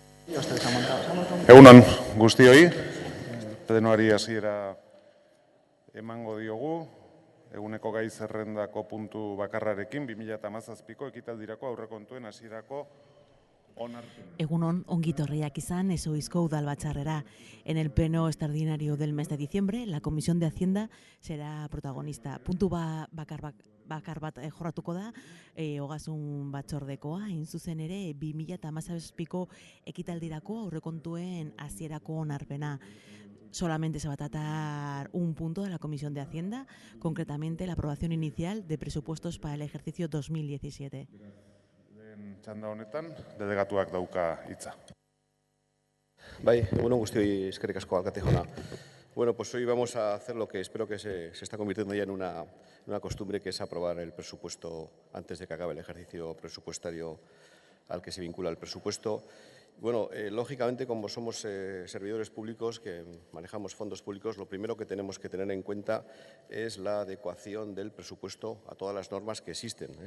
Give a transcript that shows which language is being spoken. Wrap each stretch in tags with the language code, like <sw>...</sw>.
<eu>Egunon guztioi, plenoari hasiera emango diogu, eguneko gai zerrendako puntu bakarrarekin, 2017ko ekitaldirako aurrekontuen hasierako onarpena. Egunon, ongi torriak izan, ezoizko udalbatzarrera.</eu> <es>En el pleno extraordinario del mes de diciembre, la Comisión de Hacienda será protagonista.</es> <eu>Puntu bakar bat jorratuko da, ogasun batzordekoa, hain zuzen ere, 2017ko ekitaldirako aurrekontuen hasierako onarpena.</eu> <es>Solamente se va a tratar un punto de la Comisión de Hacienda, concretamente la aprobación inicial de presupuestos para el ejercicio 2017.</es> <eu>Txanda honetan, delegatuak dauka hitza. Bai, egunon guztioi eskerrik asko alkate jauna.</eu> <es>Bueno, pues hoy vamos a hacer lo que espero que se está convirtiendo ya en una costumbre, que es aprobar el presupuesto antes de que acabe el ejercicio presupuestario al que se vincula el presupuesto. Bueno, lógicamente, como somos servidores públicos que manejamos fondos públicos, lo primero que tenemos que tener en cuenta es la adecuación del presupuesto a todas las normas que existen.</es>